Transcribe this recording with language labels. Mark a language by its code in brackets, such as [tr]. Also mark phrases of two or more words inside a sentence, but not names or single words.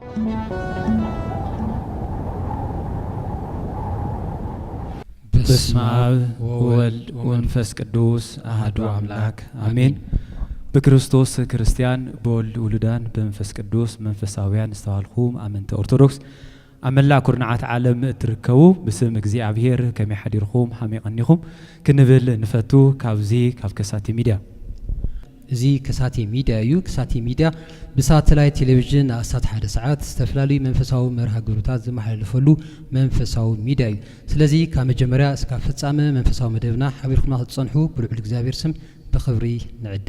[gez] በስመ አብ ወወልድ ወመንፈስ ቅዱስ አሐዱ አምላክ [ti] አሜን። በክርስቶስ ክርስቲያን በወልድ ውሉዳን በመንፈስ ቅዱስ መንፈሳውያን ዝተባልኹም አመንተ ኦርቶዶክስ አመላ ኩርናዓት ዓለም እትርከቡ ብስም እግዚአብሔር ከመይ ሓዲርኹም ሐመይ ቀኒኹም ክንብል ንፈቱ ካብዚ ካብ ከሳቴ ሚድያ እዚ ከሳቴ ሚድያ እዩ። ከሳቴ ሚድያ ብሳተላይት ቴሌቪዥን አሳት ሓደ ሰዓት ዝተፈላልዩ መንፈሳዊ መርሃ ግብርታት ዝመሓላለፈሉ መንፈሳዊ ሚድያ እዩ። ስለዚ ካብ መጀመርያ እስካብ ፍጻመ መንፈሳዊ መደብና ሓቢርኩም ክትጸንሑ ብልዑል እግዚአብሔር ስም ብኽብሪ ንዕድም።